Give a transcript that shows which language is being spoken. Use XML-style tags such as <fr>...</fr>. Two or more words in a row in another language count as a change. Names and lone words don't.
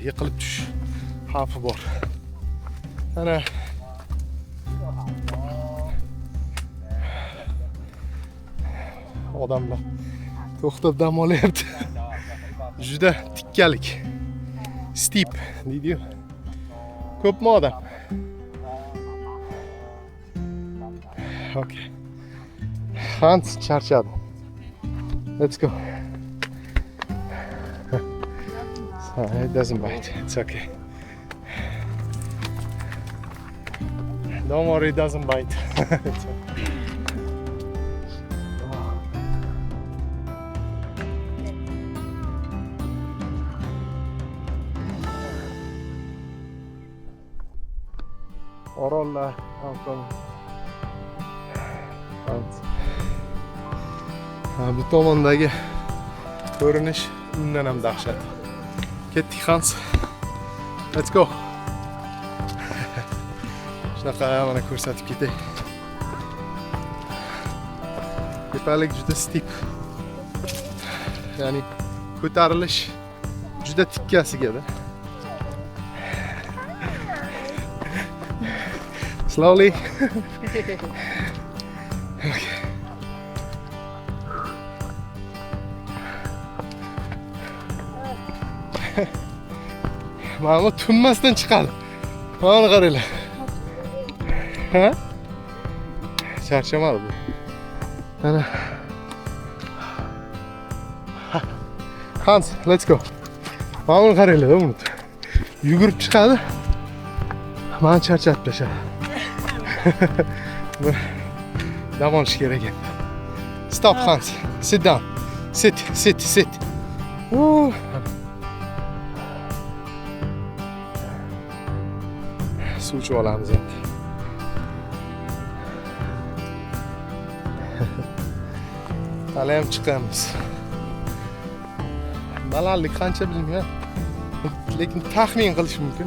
<uz>Yiqilib tushish xavfi bor. Ana odamlar to'xtab dam olyapti. Juda tikkalik. Steep deydi-yu. Ko'pmi odam? Okay. Hans charchadi.</uz> <en>Let's go. So, it doesn't bite. It's okay. Don't worry, it doesn't bite. It's okay.</en> <uz>Orollar, bu tomondagi ko'rinish undan ham dahshat. Ketdik Hans.</uz> <en>Let's go.</en> <uz>Shunaqa mana ko'rsatib ketay. Tepalik juda steep. Ya'ni ko'tarilish juda tikkasiga-da.</uz> <en>Slowly. Okay.</en> <uz>Mana tunmasdan chiqadi. Mana qaranglar. Ha? Charchamadi bu. Ana.</uz> <en>Hans, let's go.</en> <uz>Mana qaranglar, uni. Yugurib chiqadi. Mana charchatib tashladi. Dam olish kerak ekan.</uz> <en>Stop Hans. Sit down. Sit.</en> <uz>Suv ichib olamiz endi. Hali ham chiqamiz. Balandlik qancha bilmayman. Lekin taxmin qilish mumkin.</uz>